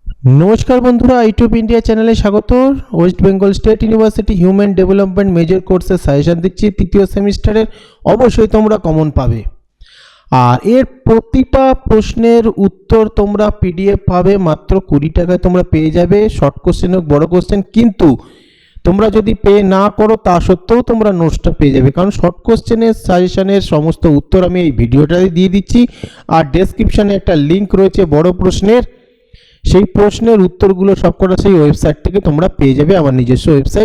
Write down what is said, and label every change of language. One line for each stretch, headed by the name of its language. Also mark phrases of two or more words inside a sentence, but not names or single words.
Bangla: নমস্কার বন্ধুরা ইউটিউব ইন্ডিয়া চ্যানেলে স্বাগত। वेस्ट बेंगल स्टेट यूनिवर्सिटी
English: human development major
Bangla: কোর্সের সাজেশন দিচ্ছি তৃতীয় সেমিস্টারের অবশ্য তোমরা কমন পাবে আর এর প্রতিটা প্রশ্নের উত্তর তোমরা পিডিএফ পাবে মাত্র 20 টাকায় তোমরা পেয়ে যাবে।
English: short question
Bangla: হোক বড় কোশ্চেন কিন্তু তোমরা যদি পে না করো তা সত্ত্বেও তোমরা নোটসটা পেয়ে যাবে, কারণ
English: short question's
Bangla: সাজেশনের সমস্ত উত্তর আমি এই ভিডিওটাতে দিয়ে দিচ্ছি আর ডেসক্রিপশনে একটা লিংক রয়েছে বড় প্রশ্নের, সেই প্রশ্নের উত্তরগুলো সবকটা সেই ওয়েবসাইট থেকে তোমরা পেয়ে যাবে, আমার নিজস্ব ওয়েবসাইট।